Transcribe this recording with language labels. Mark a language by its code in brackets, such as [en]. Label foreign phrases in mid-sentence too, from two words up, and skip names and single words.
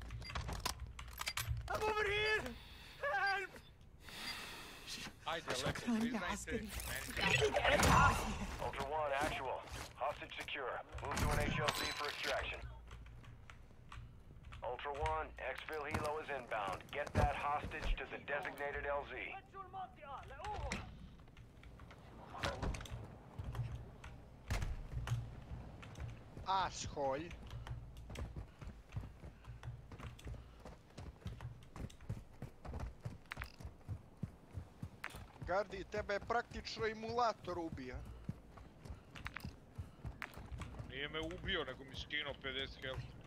[en] I'm over here! Help! [sr] Ajde lepo, priznajte. [en] Ultra One, actual. Hostage secure. Move to an HLZ for extraction. Ultra One, exfil helo is inbound. Get that hostage to the designated LZ. Asshole. [sr] Gardi, tebe je praktično emulator ubija. Nije me ubio, nego mi skinuo 50 health.